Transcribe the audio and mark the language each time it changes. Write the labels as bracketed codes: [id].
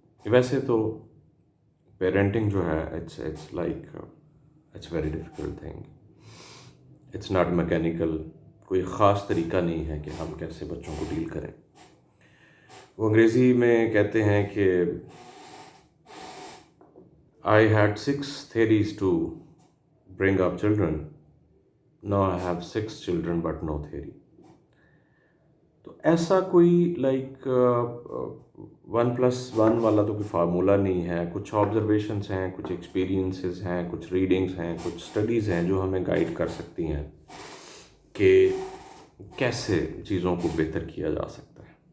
[ur] ویسے تو پیرنٹنگ جو ہے [en] It's very difficult thing. It's not mechanical. [ur] کوئی خاص طریقہ نہیں ہے کہ ہم کیسے بچوں کو ڈیل کریں. وہ انگریزی میں کہتے ہیں کہ [en] I had 6 theories to bring up children. Now I have 6 children but no theory. [ur] تو ایسا کوئی 1+1 والا تو کوئی فارمولہ نہیں ہے. کچھ آبزرویشنس ہیں، کچھ ایکسپیرینسز ہیں، کچھ ریڈنگس ہیں، کچھ اسٹڈیز ہیں جو ہمیں گائیڈ کر سکتی ہیں کہ کیسے چیزوں کو بہتر کیا جا سکتا ہے.